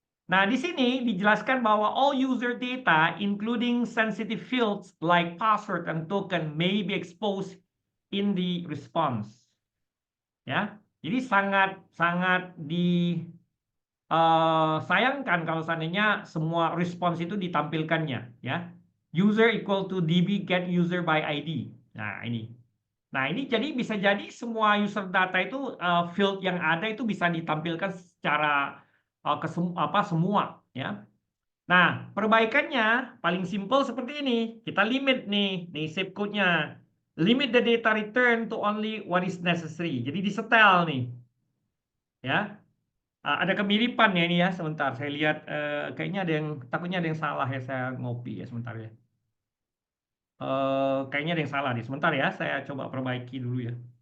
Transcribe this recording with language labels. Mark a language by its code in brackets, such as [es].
[id] Nah, di sini dijelaskan bahwa [en] all user data, including sensitive fields like password and token, may be exposed in the response. [id] Ya, jadi sangat disayangkan kalau seandainya semua response itu ditampilkannya. [en] Ya, user equal to db get user by ID. [id] Nah, ini. Nah, ini jadi bisa jadi semua user data itu field yang ada itu bisa ditampilkan secara semua ya. Nah, perbaikannya paling simpel seperti ini. Kita limit nih save code-nya. [en] Limit the data return to only what is necessary. [id] Jadi disetel nih. Ya. Ada kemiripan ya ini ya. Sebentar, saya lihat kayaknya takutnya ada yang salah ya, saya ngopi ya sebentar ya. Kayaknya ada yang salah nih. Sebentar ya, saya coba perbaiki dulu ya.